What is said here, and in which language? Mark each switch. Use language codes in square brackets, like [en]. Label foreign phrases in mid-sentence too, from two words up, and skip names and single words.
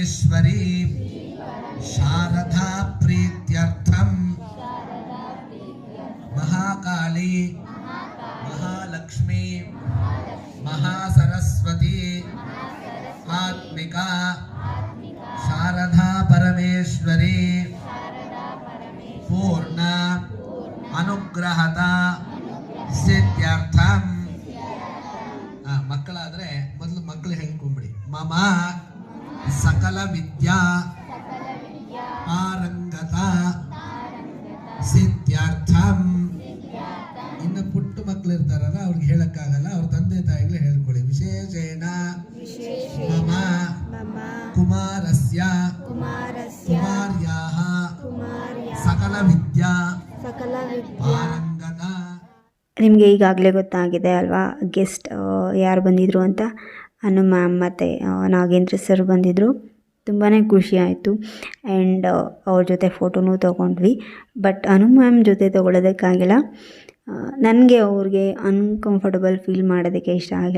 [sa] परमेश्वरी शारदा प्रीत्यर्थम महाकाली महालक्ष्मी महासरस्वती आत्मिका शारदा परमेश्वरी पूर्ण अनुग्रहता सिद्ध्यर्थम [kn] ಮಕ್ಕಳಾದ್ರೆ ಮೊದಲು ಮಕ್ಕಳು ಹೇಳ್ಕೊಂಬಿಡಿ [sa] ಮಮ ಸಕಲ ವಿದ್ಯಾ ಪಾರಂಗತ ಸಿದ್ಧಾರ್ಥಂ. [kn] ಇನ್ನು ಪುಟ್ಟ ಮಕ್ಕಳು ಇರ್ತಾರಲ್ಲ ಅವ್ರಿಗೆ ಹೇಳಕ್ಕಾಗಲ್ಲ, ಅವ್ರ ತಂದೆ ತಾಯಿಗಳು ಹೇಳ್ಕೊಳ್ಳಿ. [sa] ವಿಶೇಷೇಣ ಮಮ ಕುಮಾರಸ್ಯ ಕುಮಾರ್ಯಾಹ ಸಕಲ ವಿದ್ಯಾ ಪಾರಂಗತ. [kn] ನಿಮಗೆ ಈಗಾಗಲೇ ಗೊತ್ತಾಗಿದೆ ಅಲ್ವಾ ಗೆಸ್ಟ್ ಯಾರು ಬಂದಿದ್ರು ಅಂತ. ಅನು ಮ್ಯಾಮ್ ಮತ್ತು ನಾಗೇಂದ್ರ ಸರ್ ಬಂದಿದ್ದರು. ತುಂಬಾ ಖುಷಿ ಆಯಿತು. ಆ್ಯಂಡ್ ಅವ್ರ ಜೊತೆ ಫೋಟೋನೂ ತೊಗೊಂಡ್ವಿ. ಬಟ್ ಅನು ಮ್ಯಾಮ್ ಜೊತೆ ತೊಗೊಳೋದಕ್ಕಾಗಿಲ್ಲ, ನನಗೆ ಅವ್ರಿಗೆ [en] uncomfortable feel [kn] ಮಾಡೋದಕ್ಕೆ ಇಷ್ಟ ಆಗಿಲ್ಲ.